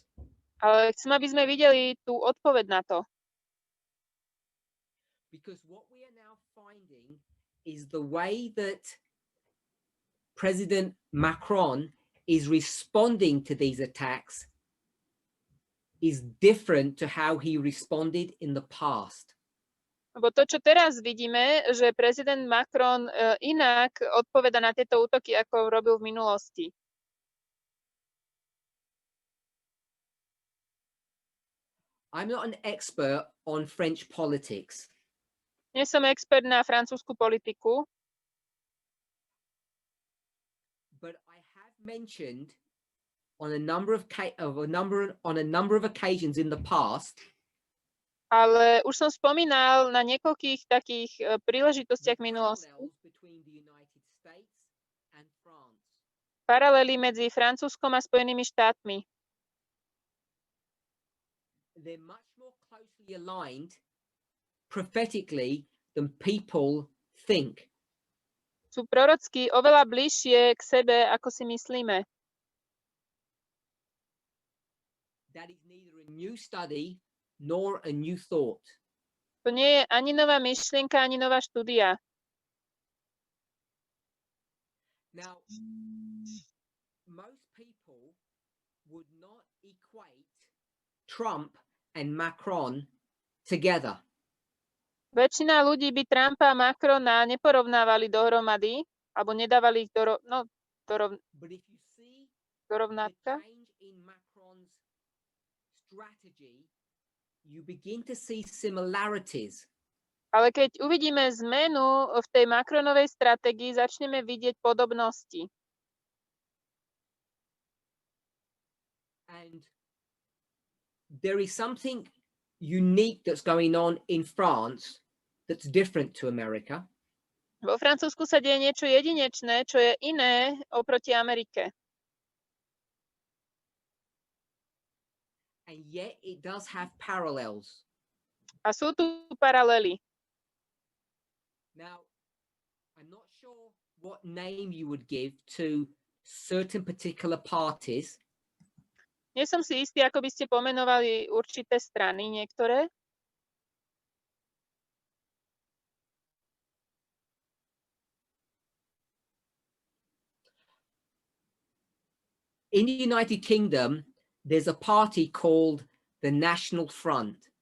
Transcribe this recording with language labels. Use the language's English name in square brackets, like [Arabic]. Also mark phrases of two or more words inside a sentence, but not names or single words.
[Slovak] Ale chcem, aby sme videli tú odpoveď na to. [English] Because what we are now finding is the way that President Macron is responding to these attacks is different to how he responded in the past. [Slovak] Lebo to, čo teraz vidíme, že prezident Macron inak odpoveda na tieto útoky, ako robil v minulosti. [English] I'm not an expert on French politics, [Slovak] Nie som expert na francúzsku politiku, [English] but I have mentioned on a number of occasions in the past [Slovak] ale už som spomínal na niekoľkých takých [English] the [Slovak] príležitostiach minulosti [English] parallels between the United States and France. [Slovak] paralely medzi Francúzskom a Spojenými štátmi. [English] They're much more closely aligned prophetically than people think. [Slovak] Sú prorocky oveľa bližšie k sebe, ako si myslíme. [English] That is neither a new study nor a new thought. [Slovak] To nie je ani nová myšlienka, ani nová štúdia. [English] Now, most people would not equate Trump and Macron together. [Slovak] Väčšina ľudí by Trumpa a Macrona neporovnávali dohromady, alebo nedávali ich [English] But if you see [Slovak] do [English] the [Slovak] rovnátka. [English] change in Macron's strategy, you begin to see similarities. [Slovak] Ale keď uvidíme zmenu v tej Macronovej stratégii, začneme vidieť podobnosti. [English] And there is something unique that's going on in France that's different to America. [Slovak] Vo Francúzsku sa deje niečo jedinečné, čo je iné oproti Amerike. [English] And yet it does have parallels. [Slovak] A sú tu paralely. [English] Now, I'm not sure what name you would give to certain particular parties. [Slovak] Nie som si istý, ako by ste pomenovali určité strany, niektoré. [English] In the United Kingdom, there's a party called the National Front.